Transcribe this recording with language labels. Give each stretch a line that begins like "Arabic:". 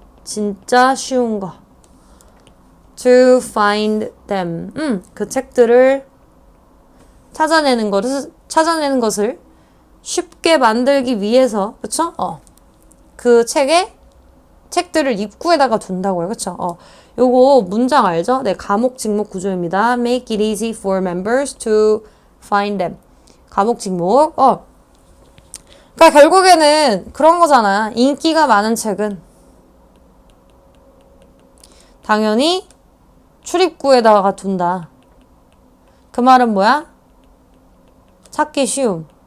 Korean: 진짜 쉬운 거.
English: To find them.
Korean: 그 책들을 찾아내는 것을 쉽게 만들기 위해서, 그쵸? 그 책들을 입구에다가 둔다고요. 그쵸? 요거 문장 알죠? 네, 가목 직목 구조입니다.
English: Make it easy for members to find them.
Korean: 가목 직목. 그러니까 결국에는 그런 거잖아. 인기가 많은 책은 당연히 출입구에다가 둔다. 그 말은 뭐야? 찾기 쉬움.